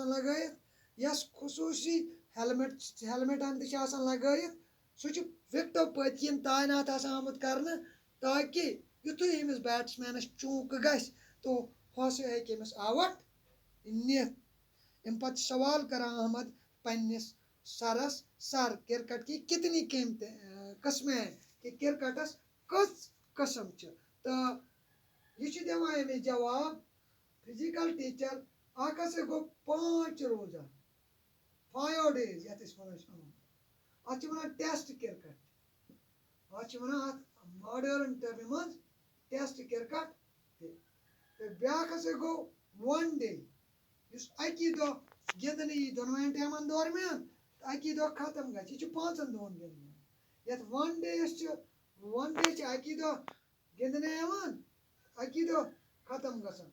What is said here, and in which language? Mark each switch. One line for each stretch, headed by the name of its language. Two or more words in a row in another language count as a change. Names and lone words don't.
Kashmiri: لگٲیِتھ یس خصوٗصی ہیلمٹن تہِ چھِ آسان لگٲیِتھ سُہ چھُ وِکٹو پٔتۍ کِنۍ تعینات آسان آمُت کرنہٕ تاکہِ یُتھُے أمِس بیٹٕسمینس چوٗکہٕ گژھِ تو ہُہ ہسا ہیٚکہِ أمِس آوُٹ نِتھ اَمہِ پتہٕ چھُ سوال کران احمد پننِس سرس سر
Urdu: کرکٹ کی کتنی قسمیں ہیں
Kashmiri: کہ کرکٹس کٔژ قسم چھِ تہٕ یہِ چھُ دِوان أمِس جواب
English: physical teacher
Kashmiri: اکھ ہسا گوٚو 5 روزہ 5 days یتھ أسۍ ونان چھِ اتھ چھِ ونان
English: test cricket
Kashmiri: اتھ چھِ ونان اتھ ماڈٲرٕن ٹٔرمہِ منٛز
English: test cricket
Kashmiri: تہٕ بیٛاکھ ہسا گوٚو 1 day یُس اکی دۄہ گِنٛدنہٕ یی دۄنوَے ٹیمن درمیان تہٕ اکی دۄہ ختم گژھِ یہِ چھُ 5 دۄہن گِنٛدنہٕ یتھ 1 day چھِ اکی دۄہ گِنٛدنہٕ یِوان اکی دۄہ ختم گژھان